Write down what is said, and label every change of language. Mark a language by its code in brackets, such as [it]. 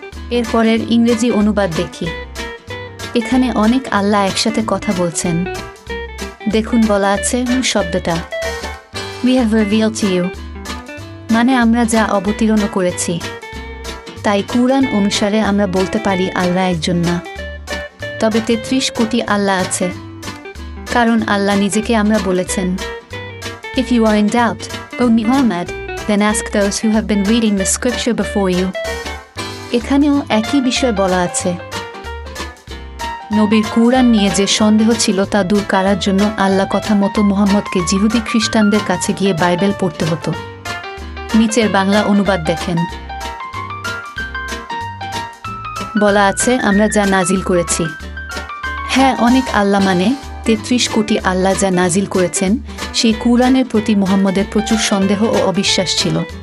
[bn] এরপরের ইংরেজি অনুবাদ দেখি। এখানে অনেক আল্লাহ একসাথে কথা বলছেন। দেখুন বলা আছে শব্দটা [en] We have revealed to you, [bn] মানে আমরা যা অবতীর্ণ করেছি। তাই কুরআন অনুসারে আমরা বলতে পারি আল্লাহ একজন না, তবে ৩৩ কোটি আল্লাহ আছে। কারণ আল্লাহ নিজেকে আমরা বলেছেন, [en] If you are in doubt, O Muhammad, then ask those who have been reading the scripture before you. [bn] এখানেও একই বিষয় বলা আছে। নবীর কুরআন নিয়ে যে সন্দেহ ছিল তা দূর করার জন্য আল্লাহ কথা মতো মুহাম্মদকে ইহুদি খ্রিস্টানদের কাছে গিয়ে বাইবেল পড়তে হতো। নিচের বাংলা অনুবাদ দেখেন। বলা আছে আমরা যা নাজিল করেছি। হ্যাঁ, অনেক আল্লাহ মানে ৩৩ কোটি আল্লাহ যা নাজিল করেছেন, সেই কুরআনের প্রতি মুহাম্মদের প্রচুর সন্দেহ ও অবিশ্বাস ছিল।